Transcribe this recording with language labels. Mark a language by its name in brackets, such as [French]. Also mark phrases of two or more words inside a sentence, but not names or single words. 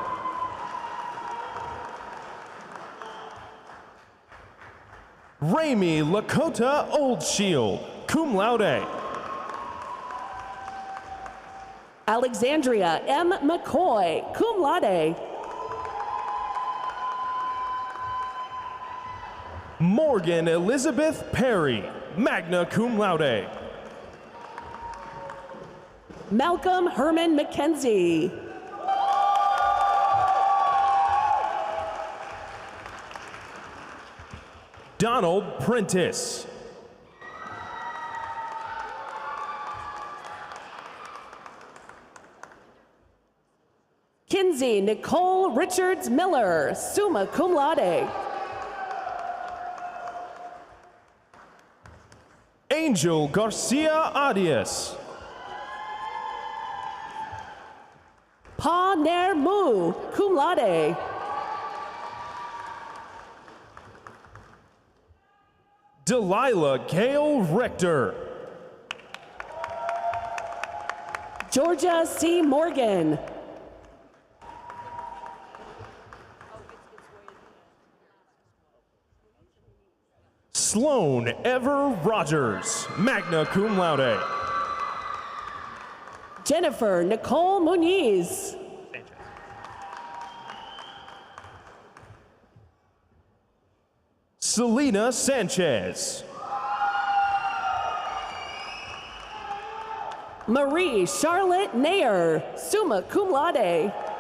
[English] Rami Lakota Oldshield, [Latin] cum laude. [English] Alexandria M. McCoy, [Latin] cum laude. [English] Morgan Elizabeth Perry, [Latin] magna cum laude. [English] Malcolm Herman McKenzie. Donald Prentice. Kinsey Nicole Richards Miller, [Latin] summa cum laude. [English] Angel Garcia Arias. Pa Nair Mu, [Latin] cum laude. [English] Delilah Gale Rector. Georgia C. Morgan. Sloan Ever Rogers, [Latin] magna cum laude. [English] Jennifer Nicole Muniz. Selena Sanchez. Marie Charlotte Nair, [Latin] summa cum laude.